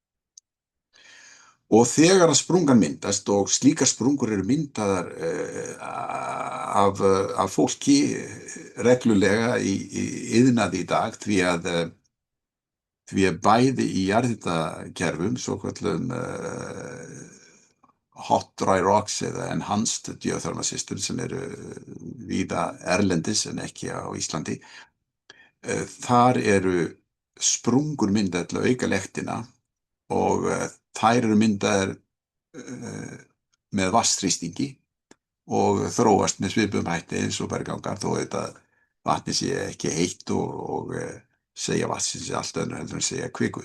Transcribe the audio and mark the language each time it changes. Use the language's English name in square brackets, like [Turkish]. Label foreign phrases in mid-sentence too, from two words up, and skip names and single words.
[Icelandic] Og þegar að sprungan myndast og slíkar sprungur eru myndaðar af fólki reglulega í iðnaði í dag því að bæði í jarðhitakerfum, svokölluðum [English] hot dry rocks [Icelandic] eða [English] enhanced geothermal system [Icelandic] sem eru víða erlendis en ekki á Íslandi, þar eru sprungur myndaðar til að auka lektina og þær eru myndaðar með vatnsþrýstingi og þróast með svipuðum hætti eins og berggangar þó vatnið sé ekki heitt og segja vatnsins allt önnur heldur en segja kviku.